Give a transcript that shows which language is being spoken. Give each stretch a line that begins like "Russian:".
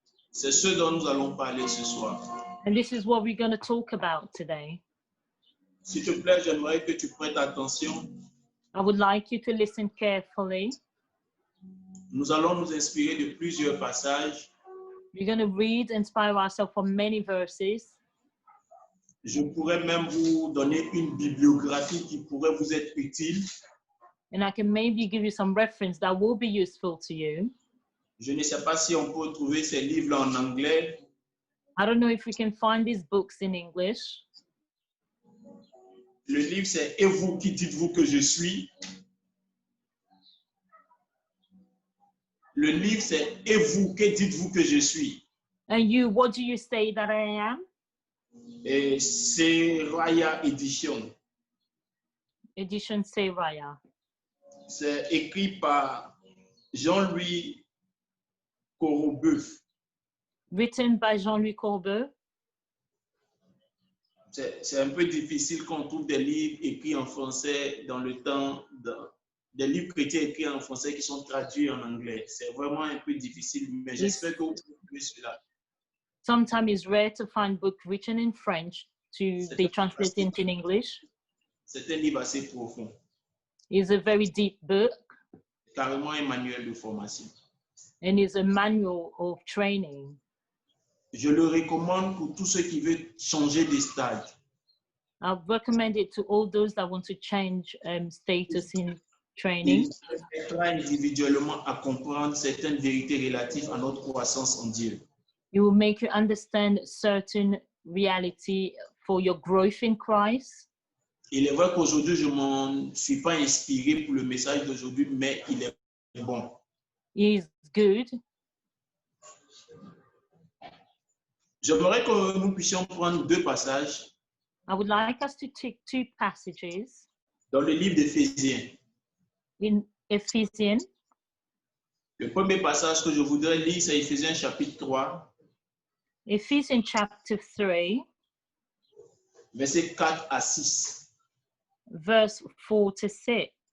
French: C'est ce dont nous allons parler ce soir.
English: And this is what we're going to talk about today.
French: S'il te plaît, j'aimerais que tu prêtes attention.
English: I would like you to listen carefully.
French: Nous allons nous inspirer de plusieurs passages.
English: We're going to read, inspire ourselves from many verses.
French: Je pourrais même vous donner une bibliographie qui pourrait vous être utile.
English: And I can maybe give you some reference that will be useful to you.
French: Je ne sais pas si on peut trouver ces livres en anglais.
English: I don't know if we can find these books in English.
French: Le livre, c'est « Et vous, qui dites-vous que je suis ?» Le livre, c'est « Et vous, que dites-vous que je suis ?»
English: And you, what do you say that I am?
French: Et c'est Raya Edition. Edition Seraya. C'est écrit par Jean-Louis Corbeuf.
English: Written by Jean-Louis Corbeuf.
French: C'est un peu difficile qu'on trouve des livres écrits en français dans le temps, des livres chrétiens écrits en français qui sont traduits en anglais. C'est vraiment un peu difficile, mais j'espère que vous trouvez cela.
English: Sometimes it's rare to find books written in French to be translated into English.
French: C'est un livre assez profond.
English: It's a very deep book
French: Carrément un manuel de formation.
English: and it's a manual of training.
French: Je le recommande pour tous ceux qui veulent changer de stade.
English: I recommend it to all those that want to change status in training.
French: Il aidera individuellement à comprendre certaines vérités relatives à notre croissance en Dieu.
English: It will make you understand certain reality for your growth in Christ.
French: Il est vrai qu'aujourd'hui, je ne m'en suis pas inspiré pour le message d'aujourd'hui, mais il est bon.
English: It is good.
French: J'aimerais que nous puissions prendre deux passages
English: I would like us to take two passages
French: dans le livre d'Éphésiens.
English: in Ephesians.
French: Le premier passage que je voudrais lire, c'est Éphésiens chapitre 3,
English: Ephesians chapter 3,
French: versets 4 à 6.
English: verse 4 to 6.